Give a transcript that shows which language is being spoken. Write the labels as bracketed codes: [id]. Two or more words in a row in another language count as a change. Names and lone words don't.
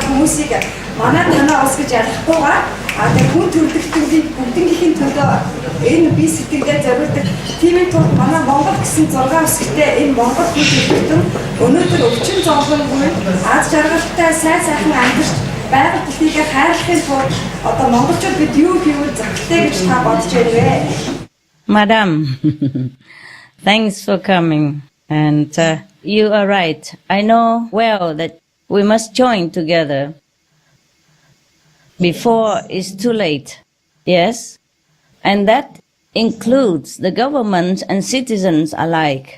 [mn] хүмүүсийг манай танаа улс гэж ялгахгүйгээр тэгээд хүн төрөлхтөний бүгднийхээ төлөө энэ би сэтгэлдээ зориулдаг тиймээ тул манай Монгол гэсэн 6 үсгтэй энэ Монгол хүн төрөлхтөн өнөөдөр өвчин зовлонгүй аз жаргалтай сайн сайхан амьдарч байгаль дэлхийгээ хайрлахын тулд одоо монголчууд бид юу хийвэл зөвхтэй гэж та бодож байна вэ? [en] Madam, thanks for coming. And you are right. I know well that we must join together before it's too late. Yes? And that includes the government and citizens alike.